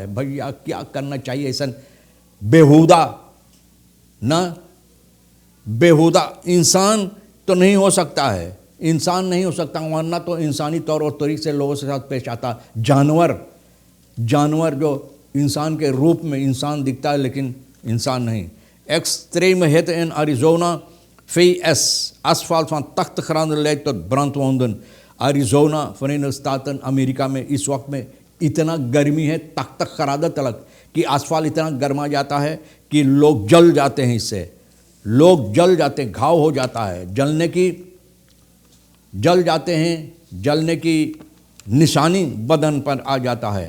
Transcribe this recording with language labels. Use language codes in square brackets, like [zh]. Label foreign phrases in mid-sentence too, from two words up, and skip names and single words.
[hi] भैया क्या करना चाहिए ऐसा बेहुदा, ना बेहुदा इंसान तो नहीं हो सकता है, इंसान नहीं हो सकता, वरना तो इंसानी तौर और तरीके से लोगों के साथ पेश आता। जानवर जो इंसान के रूप में इंसान दिखता है लेकिन इंसान नहीं। [nl] Extreme hitte in Arizona, VS, asfalt van 80 graden leidt tot brandwonden। [hi] अरिज़ोना, Verenigde Staten, अमेरिका में इस वक्त में इतना गर्मी है तक तक खरादा तलक कि आसफाल्ट इतना गर्मा जाता है कि लोग जल जाते हैं, इससे लोग जल जाते हैं, घाव हो जाता है, जल जाते हैं, जलने की निशानी बदन पर आ जाता है।